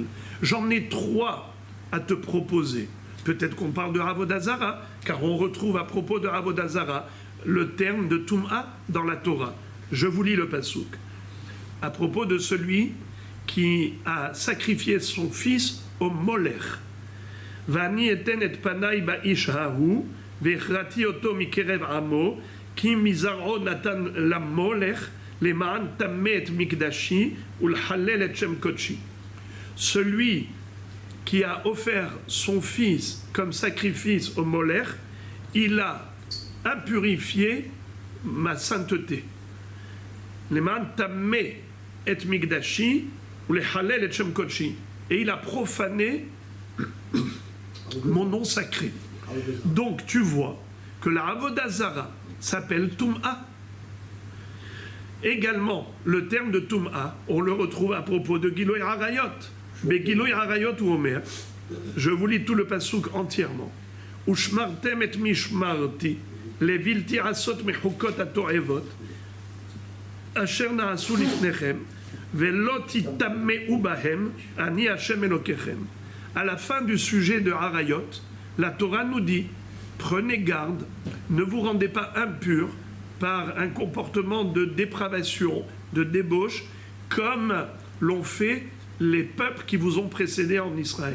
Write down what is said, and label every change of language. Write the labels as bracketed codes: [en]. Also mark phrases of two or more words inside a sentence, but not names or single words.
[fr] J'en ai trois à te proposer. Peut-être qu'on parle de [he] עבודה זרה, [fr] car on retrouve à propos de [he] עבודה זרה [fr] le terme de tum'a dans la Torah. Je vous lis le passouk. À propos de celui qui a sacrifié son fils au Molech. [he] ואני אתן את פני באיש ההוא והכרתי אותו מקרב עמו כי מזרעו נתן ל מולך למען טמא את מקדשי ולחלל את שם קדשי. [fr] Celui qui a offert son fils comme sacrifice au Molech, il a impurifié ma sainteté. [he] למען טמא את מקדשי ולחלל את שם קדשי. [fr] Et il a profané mon nom sacré. Donc tu vois que la [he] עבודה זרה [fr] s'appelle Tum'a. Également, le terme de Tum'a, on le retrouve à propos de [he] גילוי עריות. [fr] Mais [he] גילוי עריות [fr] ou Omer, je vous lis tout le passouk entièrement. [he] ושמרתם את משמרתי, לבלתי עשות מחקות התועבת, אשר נעשו לפניכם, ולא תטמאו בהם, אני השם אלוקיכם. [fr] À la fin du sujet de Harayot, la Torah nous dit, prenez garde, ne vous rendez pas impurs par un comportement de dépravation, de débauche, comme l'ont fait les peuples qui vous ont précédés en Israël.